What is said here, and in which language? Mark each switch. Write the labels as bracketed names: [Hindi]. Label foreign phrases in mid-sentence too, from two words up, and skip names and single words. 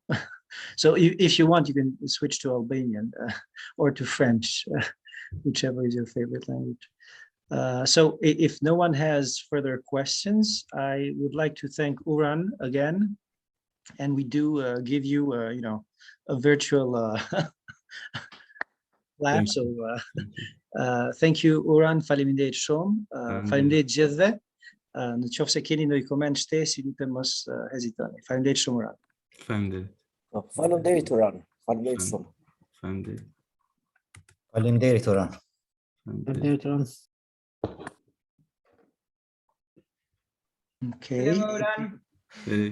[English] So if you want, you can switch to Albanian or to French, whichever is your favorite language. So if no one has further questions, I would like to thank Uran again, and we do give you, a virtual lab. So thank you, [Albanian] Uran. Faleminderit shumë. Faleminderit gjithëve. Në qoftë se keni ndonjë koment, shtesë, lutem mos hezitoni. Faleminderit shumë, Uran. Faleminderit. Faleminderit, Uran. Faleminderit shumë. Faleminderit. Faleminderit, Uran. Faleminderit, Uran. Okej.